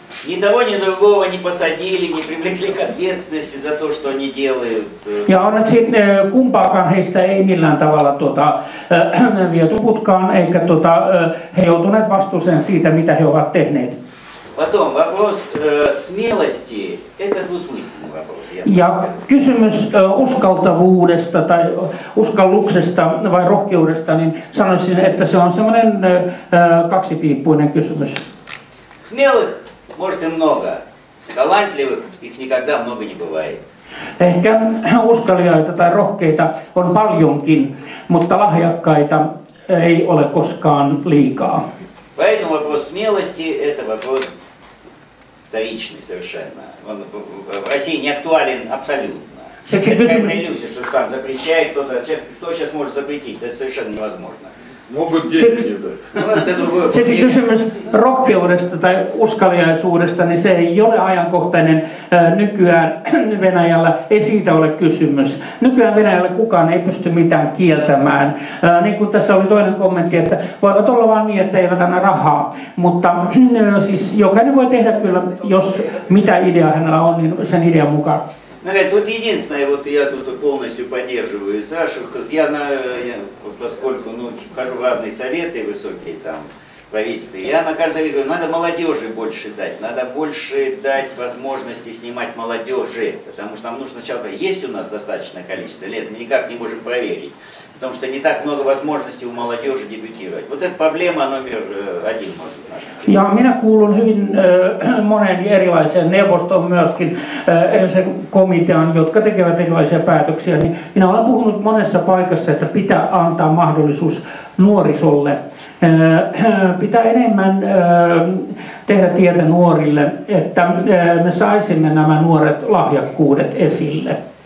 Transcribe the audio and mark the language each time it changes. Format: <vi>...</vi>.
<ru>Ни того, ни другого не посадили, не привлекли к ответственности за то, что они делают.</ru> <fi>Ja onneksi kumpaakaan heistä ei millään tavalla viety putkaan, eikä he joutuneet vastuuseen siitä, mitä he ovat tehneet.</fi> <ru>Потом вопрос смелости, это двусмысленный вопрос.</ru> <fi>Ja kysymys uskaltavuudesta tai uskalluksesta vai rohkeudesta, niin sanoisin, että se on semmoinen kaksipiippuinen kysymys.</fi> <ru>Смелых может и много, талантливых их никогда много не бывает.</ru> <fi>Ehkä uskaliaita tai rohkeita on paljonkin, mutta lahjakkaita ei ole koskaan liikaa.</fi> <ru>Поэтому вопрос смелости – это вопрос вторичный совершенно. Он в России не актуален абсолютно. Это какая-то иллюзия, что там запрещает кто-то. Что сейчас может запретить? Это совершенно невозможно. Могут денег не дать.</ru> <fi>Se kysymys rohkeudesta tai uskaliaisuudesta, niin se ei ole ajankohtainen nykyään Venäjällä. Ei siitä ole kysymys. Nykyään Venäjällä kukaan ei pysty mitään kieltämään. Niin kuin tässä oli toinen kommentti, että voivat olla vain niin, että eivät anna rahaa. Mutta siis jokainen voi tehdä kyllä, jos mitä idea hänellä on, niin sen idean mukaan.</fi> <ru>Тут единственное, вот я тут полностью поддерживаю Сашу, поскольку вхожу в разные советы высокие там, правительства, я на каждое говорю, надо молодежи больше дать, надо больше дать возможности снимать молодежи, потому что нам нужно сначала, есть у нас достаточное количество лет, мы никак не можем проверить, потому что не так много возможностей у молодежи дебютировать. Вот это проблема номер один, может быть, наша.</ru> <fi>Ja minä kuulun hyvin moneen erilaiseen neuvostoon myöskin, erillisen komitean, jotka tekevät erilaisia päätöksiä. Niin minä olen puhunut monessa paikassa, että pitää antaa mahdollisuus nuorisolle. Pitää enemmän tehdä tietä nuorille, että me saisimme nämä nuoret lahjakkuudet esille.</fi>